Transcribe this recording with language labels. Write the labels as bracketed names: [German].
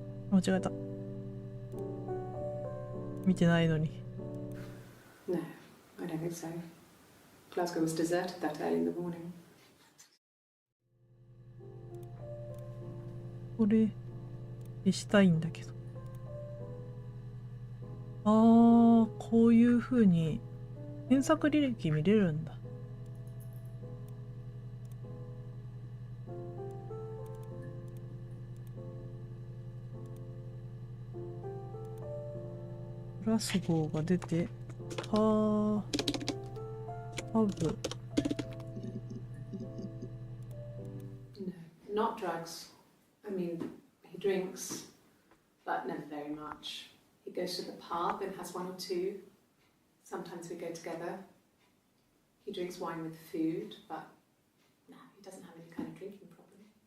[Japanese] 間違えた。見てないのに。 [English] No, I don't think so. Glasgow was deserted that early in the morning. [Japanese] これ消したいんだけど。あー、こういう風に検索履歴見れるんだ。グラスゴーが出て、ハブ。 [English] No, not drugs. I mean, he drinks, but never very much. He goes to the pub and has one or two. Sometimes we go together. He drinks wine with food, but no, he doesn't have any kind of drinking problem.